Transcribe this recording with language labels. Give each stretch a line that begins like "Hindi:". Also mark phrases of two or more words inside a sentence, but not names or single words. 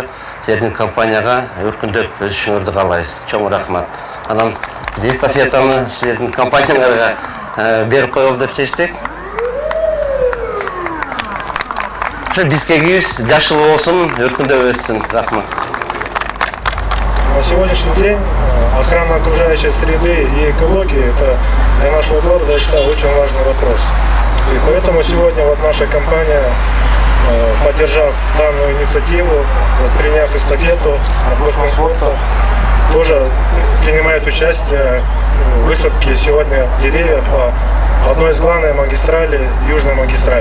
Kyrgyz: Силердин компанияга өркүндөп өсүшүңөрдү каалайбыз. Чоң рахмат. Анан биз эстафетаны силердин компанияңарга берип коелу деп чечтик. Ушу Бишкегибиз жашыл болсун, өркүндөп өссүн. Рахмат.
Russian: На сегодняшний день охрана окружающей среды и экологии – это для нашего города, я считаю, очень важный вопрос. И поэтому сегодня вот наша компания, поддержав данную инициативу, приняв эстафету от спорта, тоже принимает участие в высадке сегодня деревьев по одной из главных магистралей, южной магистрали.